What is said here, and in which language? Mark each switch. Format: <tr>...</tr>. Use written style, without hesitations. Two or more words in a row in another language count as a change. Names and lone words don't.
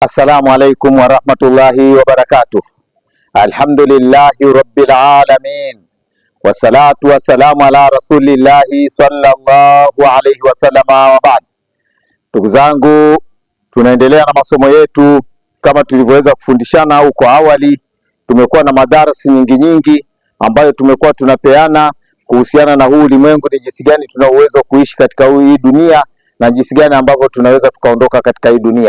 <ar>السلام عليكم ورحمة الله وبركاته. الحمد لله رب العالمين، والصلاة والسلام على رسول الله صلى الله عليه وسلم وبعد.</ar> <sw>Ndugu zangu, tunaendelea na masomo yetu kama tulivyoweza kufundishana huko awali. Tumekuwa na madarasa nyingi ambayo tumekuwa tunapeana kuhusiana na huu ulimwengu, ni jinsi gani tuna uwezo kuishi katika hii dunia na jinsi gani ambavyo tunaweza tukaondoka katika hii dunia.</sw>